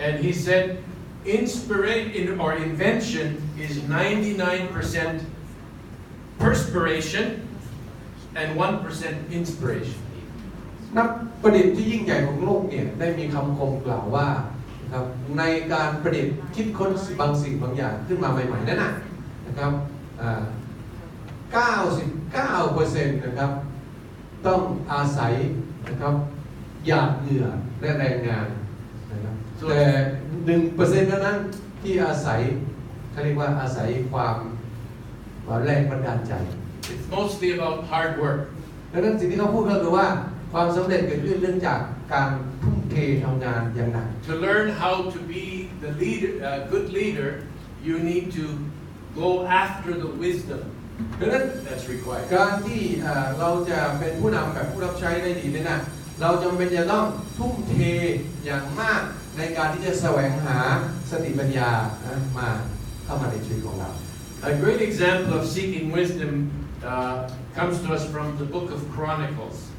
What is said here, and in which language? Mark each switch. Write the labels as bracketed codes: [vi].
[en] And he said, inspiration or invention is 99% perspiration and 1% inspiration. [th] นักประดิษฐ์ที่ยิ่งใหญ่ของโลกเนี่ยได้มีคำคมกล่าวว่านะครับในการประดิษฐ์คิดค้นบางสิ่งบางอย่างขึ้นมาใหม่ๆนั่นนะครับ 99% นะครับต้องอาศัยนะครับหยาดเหงื่อและแรงงานนะครับแต่ 1% เท่านั้นที่อาศัยเขาเรียกว่าอาศัยความแรงบันดาลใจ [en] It's mostly about hard work. [th] ดังนั้นสิ่งที่เขาพูดก็คือว่าความสำเร็จเกิดขึ้นเรื่องจากการทุ่มเททำงานอย่างหนัก [en] To learn how to be the leader, good leader, you need to go after the wisdom [th] ดังนั้น [en] that's required. [th] การที่เราจะเป็นผู้นำแบบผู้รับใช้ได้ดีเนี่ยนะเราจำเป็นจะต้องทุ่มเทอย่างมากในการที่จะแสวงหาสติปัญญามาเข้ามาในชีวิตของเรา [en] A great example of seeking wisdom comes to us from the book of Chronicles.